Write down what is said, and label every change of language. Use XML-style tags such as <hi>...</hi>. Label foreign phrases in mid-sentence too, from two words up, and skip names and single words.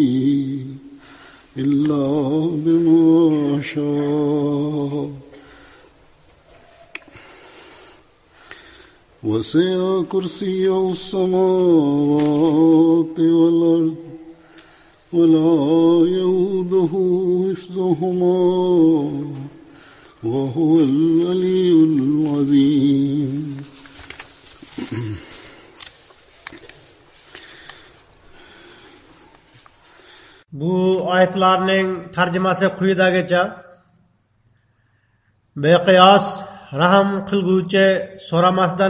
<ar>إلا بما شاء وسع كرسيه السماوات والأرض ولا يؤوده حفظهما وهو العلي العظيم.</ar> <uz>Bu ayetlarning tarjimasi quyidagicha: beqiyos rahim qilguvchi, so'ramasdan</uz>